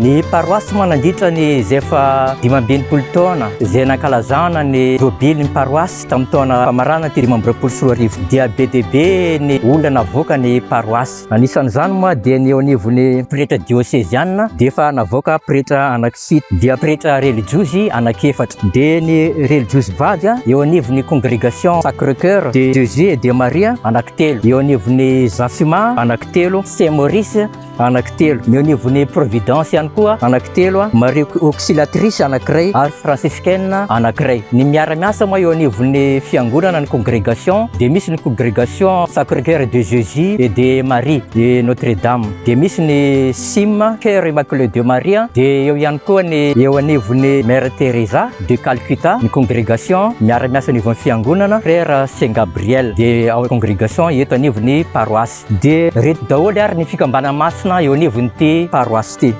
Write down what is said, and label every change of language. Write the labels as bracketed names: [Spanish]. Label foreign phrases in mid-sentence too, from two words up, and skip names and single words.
[Malagasy] Ny paroasy manandritra ny zay fa 5 taona zay nankalazana ny jobily ny paroasy tamin'ny taona famarana ty 520 dia be dia be ny olona navoaka ny paroasy. Anisan'izany moa dia ny eo anivon'ny pretra diocésianina dia efa navoaka pretra anankifito dia pretra religiozy anankefatra dia ny religiozy vady eo anivon'ny congrégation Sacré-Cœur de Jésus et de Maria anankitelo, eo anivon'ny Zafima anankitelo, Saint Maurice anankitelo, eo anivon'ny Providence ihany koa anankitelo, Marie Auxiliatrice anankiray ary franciscaine anankiray. Ny miara-miasa moa eo anivon'ny fiangonana ny congrégation dia misy ny congrégation Sacré-Cœur de Jésus et de Marie de Notre-Dame dia misy ny Sim Cœur Immaculé de Maria dia eo ihany koa ny eo anivon'ny Mère Teresa de Calcutta ny congrégation miara-miasa anivon'ny fiangonana Frère Saint Gabriel dia ao congrégation eto anivon'ny paroasy. Dia reto daholo ary ny fikambana masina eo anivon'ity paroasy ty.